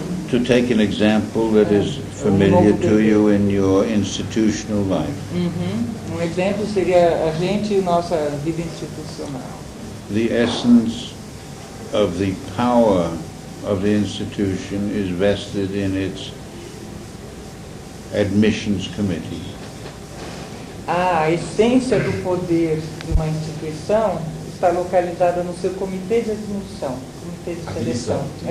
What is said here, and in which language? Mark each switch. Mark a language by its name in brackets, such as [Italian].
[English] To take an example that is familiar to you in your institutional life. [Portuguese] Um exemplo seria a gente e nossa vida institucional. [English] The essence of the power of the institution is vested in its admissions committee. [Portuguese] A essência do poder de uma instituição está localizada no seu comitê de admissão, comitê de seleção.